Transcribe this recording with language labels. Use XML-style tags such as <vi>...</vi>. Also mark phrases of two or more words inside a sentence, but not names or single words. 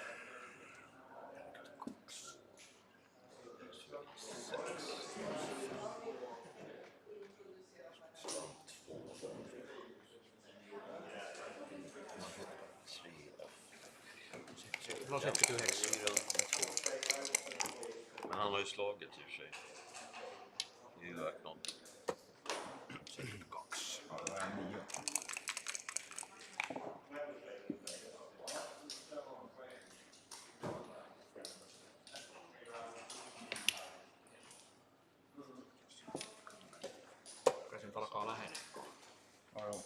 <fi>42. No 79.</fi> <sv>Men han har ju slagit i och för sig. Det är ju värt något. 72. Ja, det är 9.</sv> <fi>Kyllä se nyt alkaa lähenee. Ja, jo.</fi>